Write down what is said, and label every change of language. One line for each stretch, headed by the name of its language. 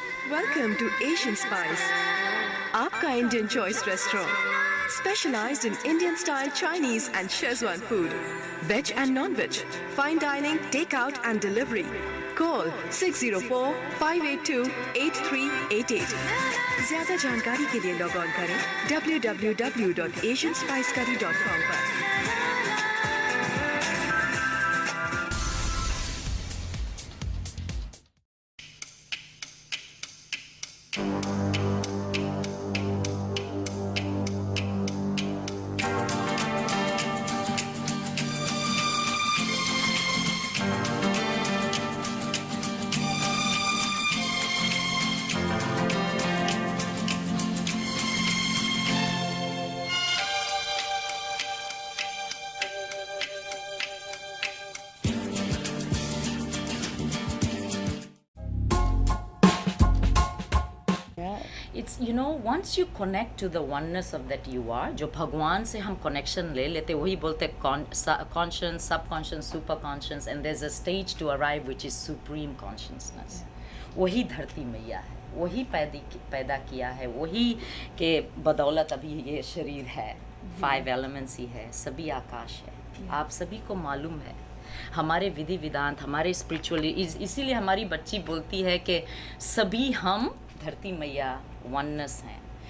English: Welcome to Asian Spice, आपका Indian choice restaurant, specialized in Indian style Chinese and Szechuan food, veg and non-veg, fine dining, takeout and delivery. Call 604-582-8388.
Hindi: ज़्यादा जानकारी के लिए log on करें www.asianspicecurry.com पर।
English: It's, you know, once you connect to the oneness of that you are,
Hindi: जो भगवान से हम connection ले लेते, वही बोलते
English: conscious, subconscious, superconscious, and there's a stage to arrive which is supreme consciousness.
Hindi: वही धरती मैया है, वही पैदा किया है, वही के बदौलत अभी ये शरीर है, 5 elements ही है, सभी आकाश है, आप सभी को मालूम है। हमारे विधि विधान, हमारे स्पिरिचुअली, इसीलिए हमारी बच्ची बोलती है कि सभी हम धरती मैया वननेस हैं।